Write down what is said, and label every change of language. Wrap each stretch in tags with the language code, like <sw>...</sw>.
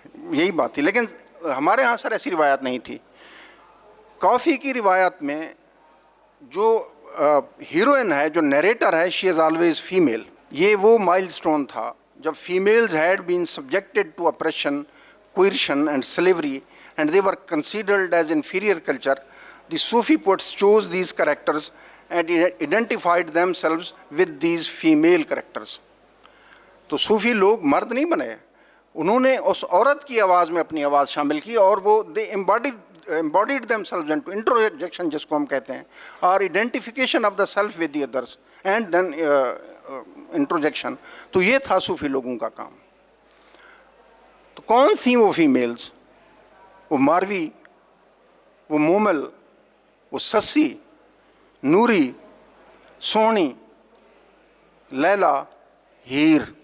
<ur>یہی بات تھی. لیکن ہمارے ہاں سر ایسی روایت نہیں تھی. کافی کی روایت میں جو ہیروئن ہے جو نیریٹر ہے</ur> <en>She is always female.</en> <ur>یہ وہ مائل سٹون تھا جب</ur> <en>Females had been subjected to oppression coercion and slavery and they were considered as inferior culture. The Sufi poets chose these characters and identified themselves with these female characters.</en> <ur>تو صوفی لوگ مرد نہیں بنے, انہوں نے اس عورت کی آواز میں اپنی آواز شامل کی اور وہ</ur> <en>they embodied themselves into introspection</en> <ur>جس کو ہم کہتے ہیں,</ur> <en>or identification of the self with the others and then introspection.</en> <ur>تو یہ تھا صوفی لوگوں کا کام. تو کون تھیں وہ فیمیلز؟ وہ ماروی, وہ مومل, وہ سسی, نوری, سونی, لیلا, ہیر.</ur>